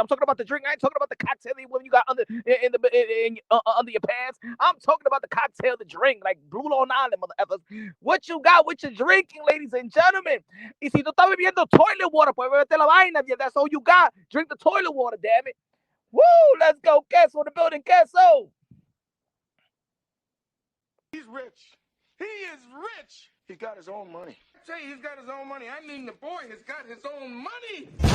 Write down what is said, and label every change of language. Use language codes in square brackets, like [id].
[en] I'm talking about the drink. I ain't talking about the cocktail when you got under your pants. I'm talking about the cocktail, the drink, like Blue Long Island, motherfuckers. What you got, what you drinking, ladies and gentlemen? [es] Y si tú estás bebiendo [en] toilet water, [es] pues bebete la vaina. [en] That's all you got. Drink the toilet water, damn it. Woo, let's go. Queso in the building, queso. He's rich. He is rich. He's got his own money. Say he's got his own money. I mean, the boy has got his own money.